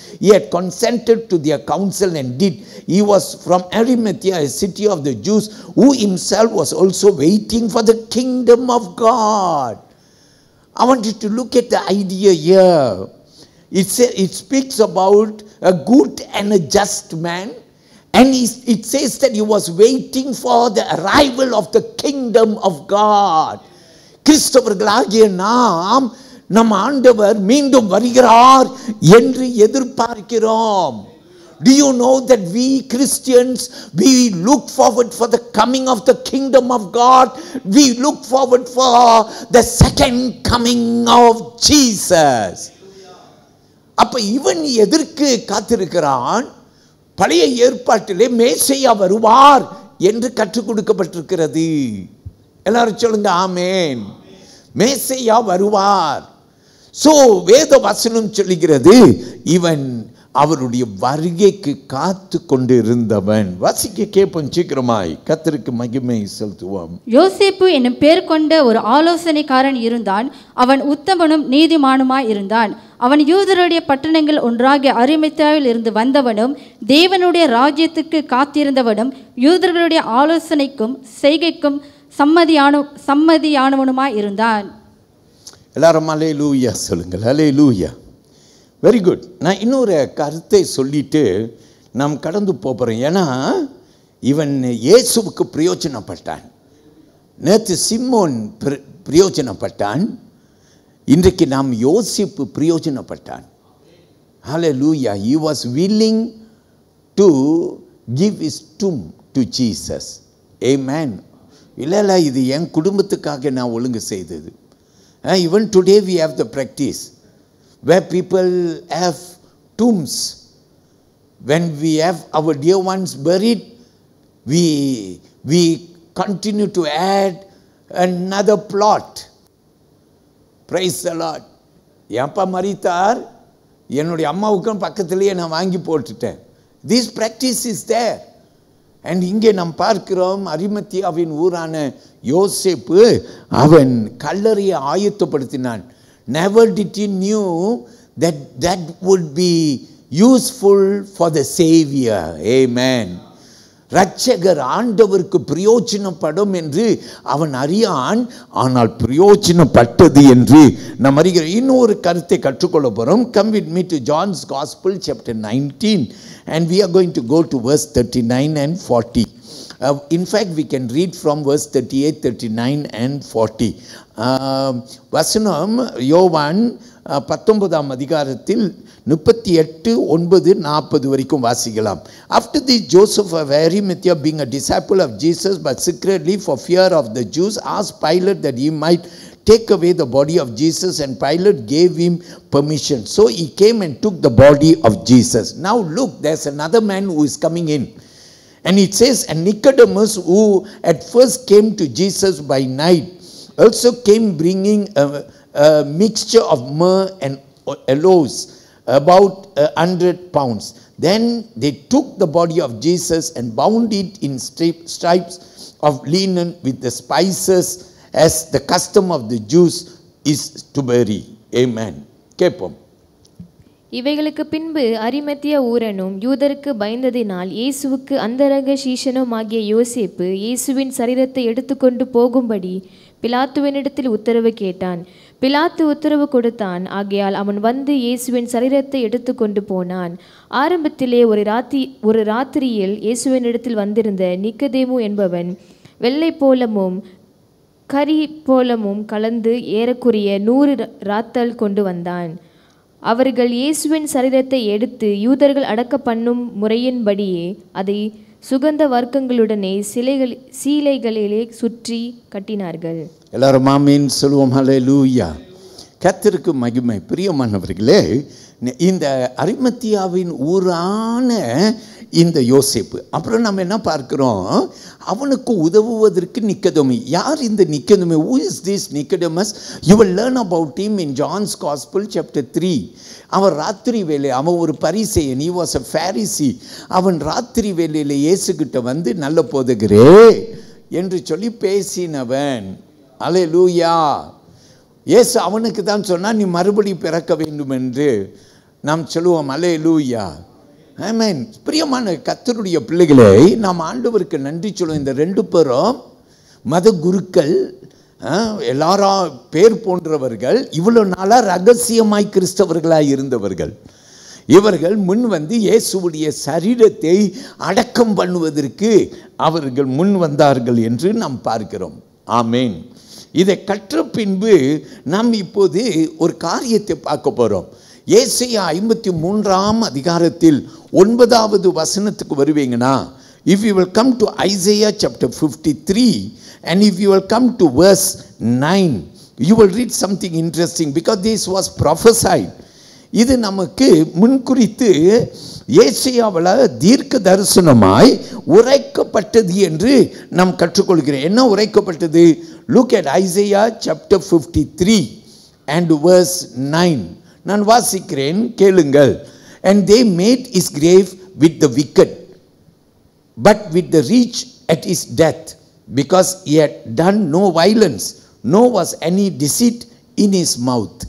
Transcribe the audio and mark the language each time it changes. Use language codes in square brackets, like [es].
[en] He had consented to their counsel and did. He was from Arimathea, a city of the Jews, who himself was also waiting for the kingdom of God. I want you to look at the idea here. It speaks about a good and a just man. And it says that he was waiting for the arrival of the kingdom of God. [ta] கிறிஸ்தவர்களாகிய நாம் நம் ஆண்டவர் மீண்டும் வருகிறார் என்று எதிர்பார்க்கிறோம். [en] Do you know that we Christians, we look forward for the coming of the kingdom of God? We look forward for the second coming of Jesus. [ta] அப்ப இவன் எதற்கு காத்திருக்கிறான்? பழைய ஏற்பாட்டிலே மேசையா வருவார் என்று கற்றுக் கொடுக்கப்பட்டிருக்கிறது. எல்லாரும் சொல்லுங்க ஆமென். மேசையா வருவார். சோ வேத வசனம் சொல்லுகிறது இவன் அவருடைய வருகைக்கு காத்து கொண்டு இருந்தவன். வாசிக்க கேட்போம் சீக்கிரமாய். கர்த்தருக்கு மகிமை செலுத்துவோம். யோசேப்பு என்னும் பேர் கொண்ட ஒரு ஆலோசனைக்காரன் இருந்தான். அவன் உத்தமனும் நீதிமானுமாய் இருந்தான். அவன் யூதருடைய பட்டணங்கள் ஒன்றாகிய அரிமத்தியாவில் இருந்து வந்தவனும் தேவனுடைய ராஜ்யத்துக்கு காத்திருந்தவனும் யூதர்களுடைய ஆலோசனைக்கும் செய்கைக்கும் சம்மதியானவனுமாய் இருந்தான். எல்லாரும் அல்லேலூயா சொல்லுங்கள். அல்லேலூயா. Very good. நான் இன்னொரு கருத்தை சொல்லிட்டு நாம் கடந்து போகிறோம். ஏன்னா இவன் இயேசுவுக்கு பிரயோஜனப்பட்டான். நேற்று சிம்மோன் பிரயோஜனப்பட்டான். இன்றைக்கு நாம் யோசிப்பு பிரயோஜனப்பட்டான். ஹல்லேலூயா. [en] he was willing to give his tomb to Jesus. Amen. [ta] இல்ல இது என் குடும்பத்துக்காக நான் ஒழுங்கு செய்தது. [en] Even today we have the practice where people have tombs. When we have our dear ones buried, we continue to add another plot. Praise the Lord. [ta] எப்பா மரித்தார், என்னுடைய அம்மாவுக்கும் பக்கத்திலேயே நான் வாங்கி போட்டுட்டேன். [en] This practice is there. And [ta] இங்கே நாம் பார்க்கிறோம் அரிமத்தியாவின் ஊரான யோசேப்பு அவன் கல்லறையை ஆயத்தப்படுத்தினான். [en] Never did he knew that would be useful for the Savior. Amen. [ta] ரட்சகர் ஆண்டவருக்கு பிரயோஜனப்படும் என்று அவன் அறியான். ஆனால் பிரயோஜனப்பட்டது என்று நாம் அறிகிறோம். இன்னொரு கருத்தை கற்றுக்கொள்ள போகிறோம். [en] Come with me to John's Gospel chapter 19 and we are going to go to verse 39 and 40. In fact, we can read from verse 38, 39 and 40. [ta] வசனம் யோவான் 19ஆம் அதிகாரத்தில் 38, 9, 40 வரைக்கும் வாசிக்கலாம். [en] After this, Joseph of Arimathea, being a disciple of Jesus, but secretly for fear of the Jews, asked Pilate that he might take away the body of Jesus, and Pilate gave him permission. So he came and took the body of Jesus. Now look, there's another man who is coming in. And it says, and Nicodemus, who at first came to Jesus by night, also came bringing a mixture of myrrh and aloes, about 100 pounds. Then they took the body of Jesus and bound it in stripes of linen with the spices, as the custom of the Jews is to bury. [ta] Amen. கேட்போம். இவைகளுக்கு பின்பு அரிமத்தியா ஊரனும் யூதருக்கு பயந்ததினால் இயேசுவுக்கு அந்தரங்க சீஷனும் ஆகிய யோசேப்பு இயேசுவின் சரீரத்தை எடுத்துக்கொண்டு போகும்படி பிலாத்துவினிடத்தில் உத்தரவு கேட்டான். பிலாத்து உத்தரவு கொடுத்தான். ஆகையால் அவன் வந்து இயேசுவின் சரீரத்தை எடுத்து கொண்டு போனான். ஆரம்பத்திலே ஒரு ராத்திரியில் இயேசுவினிடத்தில் வந்திருந்த நிக்கதேமு என்பவன் வெள்ளை போலமும் கரி போலமும் கலந்து ஏறக்குறைய 100 ராத்தல் கொண்டு வந்தான். அவர்கள் இயேசுவின் சரீரத்தை எடுத்து யூதர்கள் அடக்க பண்ணும் முறையின்படியே அதை சுகந்த வர்க்கங்களுடனே சீலைகளிலே சுற்றி கட்டினார்கள். எல்லாரும் ஆமீன் சொல்லுவோம். ஹல்லேலூயா. கர்த்தருக்கு மகிமை. பிரியமானவர்களே, இந்த அரிமத்தியாவின் ஊரான இந்த யோசேப்பு, அப்புறம் நம்ம என்ன பார்க்கிறோம், அவனுக்கு உதவுவதற்கு நிக்கதேமு. யார் இந்த நிக்கதேமு? [en] Who is this Nicodemus? You will learn about him in John's Gospel chapter 3. [ta] அவன் ராத்திரி வேலை, அவன் ஒரு பரிசேயன், [en] he was a Pharisee. [ta] அவன் ராத்திரி வேலையில் இயேசுகிட்ட வந்து நல்ல போதகரே என்று சொல்லி பேசினவன். அல்லேலூயா. இயேசு அவனுக்கு தான் சொன்னால் நீ மறுபடி பிறக்க வேண்டும் என்று நாம் சொல்லுவோம். அல்லேலூயா. ஆமென். பிரியமான கர்த்தருடைய பிள்ளைகளை, நாம் ஆண்டவருக்கு நன்றி சொல்லுவோம். இந்த 2 பேரும் மத குருக்கள், எல்லாரும் பேர் போன்றவர்கள், இவ்வளோ நாளாக ரகசியமாய் கிறிஸ்தவர்களாய் இருந்தவர்கள். இவர்கள் முன் வந்து இயேசுவுடைய சரீரத்தை அடக்கம் பண்ணுவதற்கு அவர்கள் முன் வந்தார்கள் என்று நாம் பார்க்கிறோம். ஆமேன். இதை கற்ற பின்பு நாம் இப்போது ஒரு காரியத்தை பார்க்க போகிறோம். ஏசாயா 53ஆம் அதிகாரத்தில் 9வது வசனத்துக்கு வருவீங்கன்னா, [en] if you will come to Isaiah chapter 53 and if you will come to verse 9, you will read something interesting because this was prophesied. [ta] இது நமக்கு முன்குறித்து ஏசாயாவில் தீர்க்க தரிசனமாய் உரைக்கப்பட்டது என்று நாம் கற்றுக்கொள்கிறோம். என்ன உரைக்கப்பட்டது? [en] Look at Isaiah chapter 53 and verse 9. [ta] நான் வாசிக்கிறேன், கேளுங்கள். [en] And they made his grave with the wicked, but with the rich at his death, because he had done no violence, nor was any deceit in his mouth.